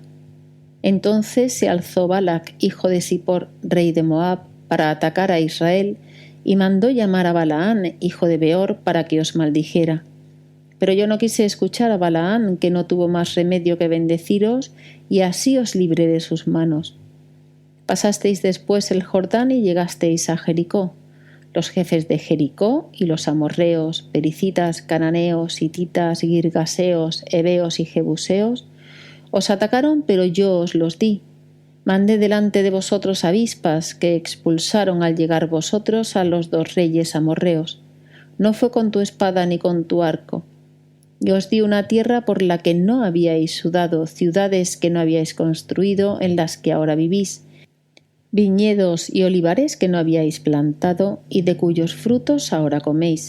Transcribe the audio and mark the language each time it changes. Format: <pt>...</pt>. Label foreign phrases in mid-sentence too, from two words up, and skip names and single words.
<es>Entonces se alzó Balac, hijo de Zippor, rey de Moab, para atacar a Israel, y mandó llamar a Balaán, hijo de Beor, para que os maldijera. Pero yo no quise escuchar a Balaán, que no tuvo más remedio que bendeciros, y así os libré de sus manos. Pasasteis después el Jordán y llegasteis a Jericó. Los jefes de Jericó y los amorreos, pericitas, cananeos, hititas, girgaseos, heveos y jebuseos os atacaron, pero yo os los di. Mandé delante de vosotros avispas que expulsaron al llegar vosotros a los 2 reyes amorreos. No fue con tu espada ni con tu arco. Y os di una tierra por la que no habíais sudado, ciudades que no habíais construido, en las que ahora vivís, viñedos y olivares que no habíais plantado y de cuyos frutos ahora coméis.</es>